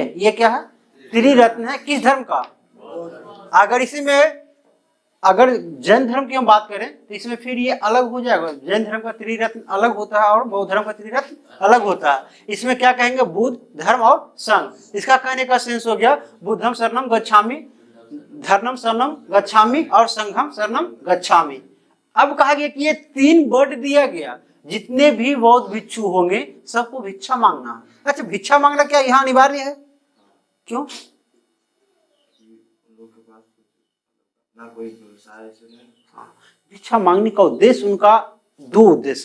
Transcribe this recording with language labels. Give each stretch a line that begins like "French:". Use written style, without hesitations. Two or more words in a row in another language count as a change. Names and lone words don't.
Hindi: ये क्या है, त्रिरत्न है। किस धर्म का? अगर इसी में अगर जैन धर्म की हम बात करें तो इसमें फिर ये अलग हो जाएगा। जैन धर्म का त्रिरत्न अलग होता है और बौद्ध धर्म का त्रिरत्न अलग होता है। इसमें क्या कहेंगे, बुद्ध, धर्म और संघ। इसका कहने का सेंस हो गया,
Pali: बुद्धम शरणम गच्छामि, धर्मम शरणम गच्छामि और संघम शरणम गच्छामि।
Hindi: अब कहा गया कि ये 3 वर्ड दिया गया, जितने भी बौद्ध भिक्षु होंगे सबको भिक्षा मांगना है। अच्छा, भिक्षा मांगना क्या यहाँ अनिवार्य है? क्यों? भिक्षा मांगने का उद्देश्य, उनका 2 उद्देश्य है।